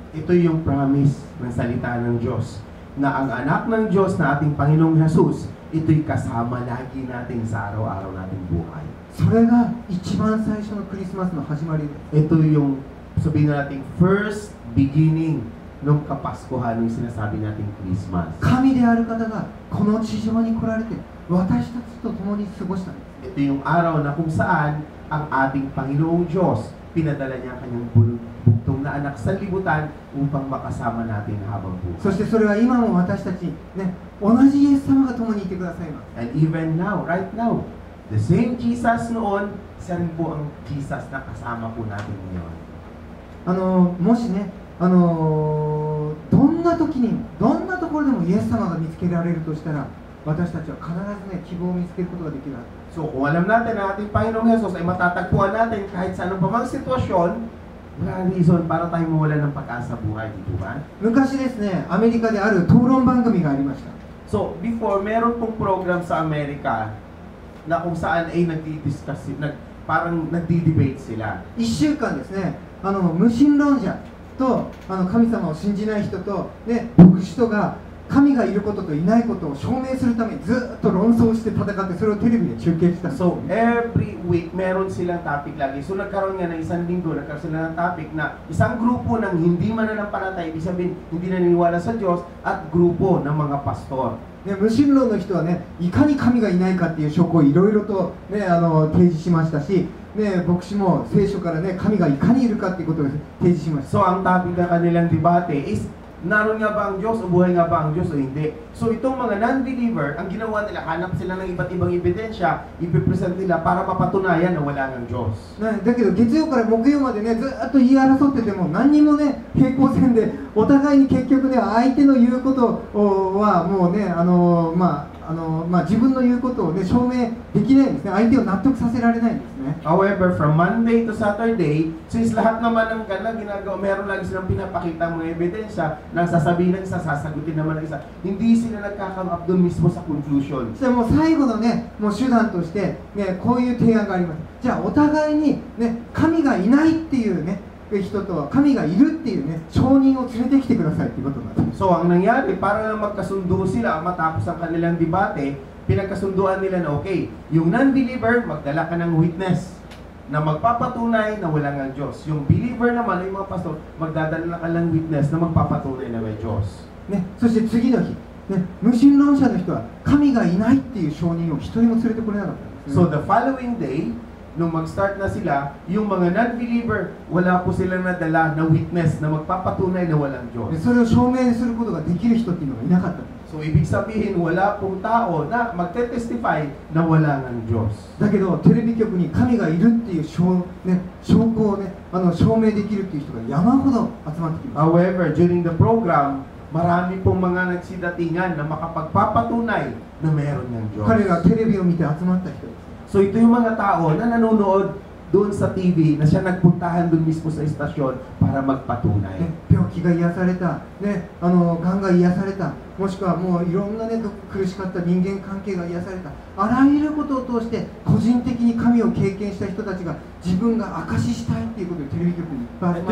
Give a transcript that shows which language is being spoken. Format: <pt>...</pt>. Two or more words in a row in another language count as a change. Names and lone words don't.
<tl>Ito yung promise ng salita ng Diyos, na ang anak ng Diyos na ating Panginoong Jesus, ito'y kasama lagi natin sa araw-araw nating buhay.</tl> <ja>それが一番最初のクリスマスの始まりです。</ja> <tl>Ito yung sabihin natin</tl> <en>first beginning</en> <tl>ng Kapaskuhan, yung sinasabi nating Christmas.</tl> <ja>神である方がこの地上に来られて私たちと共に過ごしたんです。</ja> <tl>Ito yung araw na kung saan ang ating Panginoong Diyos, pinadala niya ang kanyang bugtong na anak sa libutan upang makasama natin habang buhay.</tl> <ja>そしてそれは今も私たち、ね、同じイエス様が共にいてくださいます。</ja> <en>And even now, right now, the same</en> <tl>Jesus noon, siya rin po ang Jesus na kasama po natin ngayon.</tl> <ja>もしね、どんな時にどんなところでもイエス様が見つけられるとしたら私たちは必ずね、希望を見つけることができるはず。</ja> <tl>So, kung alam natin na ating Panginoong Jesus ay matatagpuan natin kahit sa anong pamang sitwasyon, wala reason para tayo mawala ng pagkasa buhay, di ba?</tl> <ja>昔ですね、アメリカである討論番組がありました。</ja> <tl>So, before, meron pong program sa Amerika na kung saan ay nagdi-discuss, parang nagdi-debate sila.</tl> <ja>1 週間ですね、無神論者と神様を信じない人と、ね、牧師とが神がいることといないことを証明するためにずっと論争して戦ってそれをテレビで中継したんです。</ja> <en>So, every week,</en> <tl>meron silang topic lagi. So, nagkaroon nga ng isang linggo, nagkaroon sila ng topic na isang grupo ng hindi mananampalataya, ibig sabihin, hindi naniniwala sa Diyos, at grupo ng mga pastor.</tl> <ja>ね、無神論の人はね、いかに神がいないかっていう証拠をいろいろと、ね、提示しましたし、ね、牧師も聖書からね、神がいかにいるかっていうことを提示しました。</ja> <tl>So, ang topic ng kanilang debate is, naroon nga ba ang Diyos o buhay nga ba ang Diyos o hindi? So, itong mga non-believer, ang ginawa nila, hanap sila ng iba't ibang ebidensya, ipipresent nila para mapatunayan na wala ng Diyos.</tl> <ja>ね、だけど月曜から木曜までね、ずっと言い争ってても何にもね、平行線でお互いに結局ね、相手の言うことはもうね、自分の言うことをね、証明できないんですね。相手を納得させられないんですね。</ja> <en>However, from Monday to Saturday, since</en> <tl>lahat naman ng kanila ginagawa, meron lagi silang pinapakita mga ebidensya na sasabihin ng isa, sasagutin naman ng isa, hindi sila nagkakam up doon mismo sa conclusion.</tl> <ja>そしてもう最後のね、もう手段として、ね、こういう提案があります。じゃあお互いに、ね、神がいないっていうね、人と神がいるっていうね、証人を連れてきてくださいっていうことになってます。</ja> <tl>So, ang nangyari, para lang magkasundo sila matapos ang kanilang debate, pinagkasunduan nila na okay, yung non-believer, magdala ka ng witness na magpapatunay na wala ng Diyos. Yung believer naman, yung mga pastor, magdadala ka ng witness na magpapatunay na may Diyos.</tl> <ja>ね、そして次の日、ね、無神論者の人は神がいないっていう証人を一人も連れてこれなかったんですね。</ja> <en>So, the following day,</en> <tl>nung mag-start na sila, yung mga non-believer, wala po silang nadala na witness na magpapatunay na walang</tl> <ja>で</ja> <tl>Diyos.</tl> <ja>それを証明することができる人っていうのがいなかったんです。</ja> <tl>So, ibig sabihin, wala pong tao na magte-testify na wala ng Diyos.</tl> <ja>だけどテレビ局に神がいるっていう証拠をね、証明できるっていう人が山ほど集まってきます。</ja> <en>However, during the program,</en> <tl>marami pong mga nagsidatingan na makapagpapatunay na meron ng Diyos.</tl> <ja>彼らテレビを見て集まった人です。</ja> <tl>So, ito yung mga tao na nanonood doon sa TV na siya nagpuntahan doon mismo sa istasyon para magpatunay.</tl> <ja>ね、病気が癒された、ね、がんが癒された、もしくはもういろんな、ね、苦しかった人間関係が癒された、あらゆることを通して個人的に神を経験した人たちが自分が証ししたいっていうことでテレビ局にいっぱい集まって</ja>